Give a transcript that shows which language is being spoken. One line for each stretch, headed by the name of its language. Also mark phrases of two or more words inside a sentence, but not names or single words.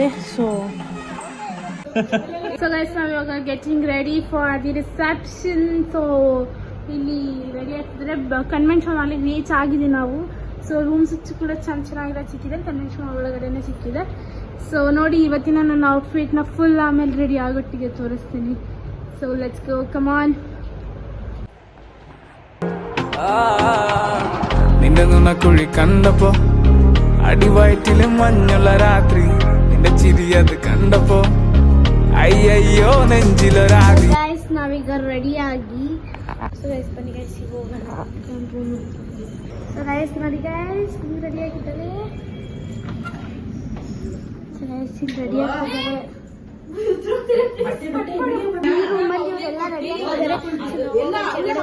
English: so guys
Kannada: ನಾವು ಇವಾಗ
English: getting ready for the reception.
Kannada: ಸೊ ಇಲ್ಲಿ ರೆಡಿ ಆಗ್ತಿದ್ರೆ ಕನ್ವೆನ್ಷನ್ ಹಾಲಿಗೆ ರೀಚ್ ಆಗಿದೆ ನಾವು. ಸೊ ರೂಮ್ಸ್ ಕೂಡ ಚೆನ್ನಾಗಿರೋ ಸಿಕ್ಕಿದೆ, ಕನ್ವೆನ್ಷನ್ ಒಳಗಡೆನೆ ಸಿಕ್ಕಿದೆ. ಸೊ ನೋಡಿ ಇವತ್ತಿನ ನನ್ನ ಔಟ್ಫಿಟ್ನ ಫುಲ್ ಆಮೇಲೆ ರೆಡಿ ಆಗೊಟ್ಟಿಗೆ ತೋರಿಸ್ತೀನಿ.
English: so let's go, come on.
Malayalam: നിന്റെ കുഴി കണ്ടപ്പോ അടിവയറ്റില് മഞ്ഞുള്ള രാത്രി നിന്റെ ചിരിയത് കണ്ടപ്പോ അയ്യോ നെഞ്ചിലൊരാതി.
Kannada: ಗೈಸ್ ನಾವೀಗ ರೆಡಿ ಆಗಿ
English: so guys
Kannada: ಬನ್ನಿ ಗೈಸ್ ಈಗ ಹೋಗೋಣ.
English: so guys
Kannada: ನೋಡಿ ಗೈಸ್ ಹಿಂಗೆ ರೆಡಿ ಆಗಿದ್ದಾರೆ.
English: so guys
Kannada: ಹಿಂಗೆ ರೆಡಿ ಆಗಿದ್ದಾರೆ. ರೂಮಲ್ಲಿ ಇವರೆಲ್ಲ ರೆಡಿ ಆಗಿದ್ದಾರೆ.